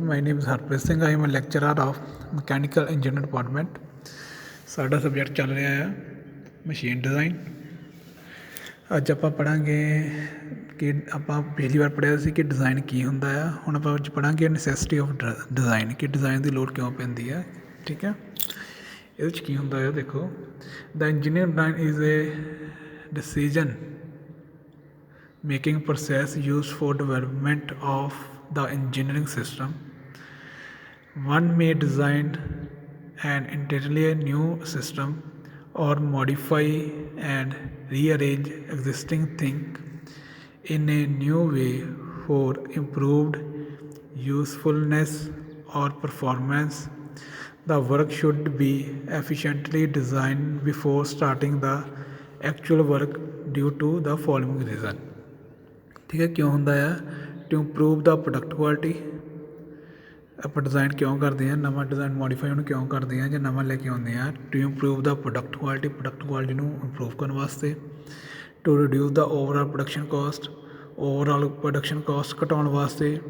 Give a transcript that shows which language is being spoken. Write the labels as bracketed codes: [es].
[en] My name is Harpreet Singh. I am a lecturer of Mechanical Engineering Department. [pa] ਸਾਡਾ subject ਚੱਲ ਰਿਹਾ ਆ machine design. ਅੱਜ ਆਪਾਂ ਪੜ੍ਹਾਂਗੇ ਕਿ ਆਪਾਂ ਪਹਿਲੀ ਵਾਰ ਪੜ੍ਹਿਆ ਸੀ ਕਿ ਡਿਜ਼ਾਈਨ ਕੀ ਹੁੰਦਾ ਆ। ਹੁਣ ਆਪਾਂ ਅੱਜ ਪੜ੍ਹਾਂਗੇ [en] necessity of design, [pa] ਕਿ ਡਿਜ਼ਾਈਨ ਦੀ ਲੋੜ ਕਿਉਂ ਪੈਂਦੀ ਆ। ਠੀਕ ਹੈ, ਇਹਦੇ 'ਚ ਕੀ ਹੁੰਦਾ ਆ ਦੇਖੋ। [en] The engineer design is a decision making process used for development of the engineering system. One may design an entirely new system or modify and rearrange existing thing in a new way for improved usefulness or performance. The work should be efficiently designed before starting the actual work due to the following reason. [pa] ਠੀਕ ਹੈ, ਕਿਉਂ ਹੁੰਦਾ ਆ [en] To improve the product quality. [pa] ਆਪਾਂ design ਕਿਉਂ ਕਰਦੇ ਹਾਂ, ਨਵਾਂ ਡਿਜ਼ਾਈਨ ਮੋਡੀਫਾਈ ਉਹਨੂੰ ਕਿਉਂ ਕਰਦੇ ਹਾਂ ਜਾਂ ਨਵਾਂ ਲੈ ਕੇ ਆਉਂਦੇ ਹਾਂ। [en] to improve the product quality [pa] ਨੂੰ ਇੰਪਰੂਵ ਕਰਨ ਵਾਸਤੇ। [en] to reduce the overall production cost, overall production cost [pa] ਘਟਾਉਣ ਵਾਸਤੇ।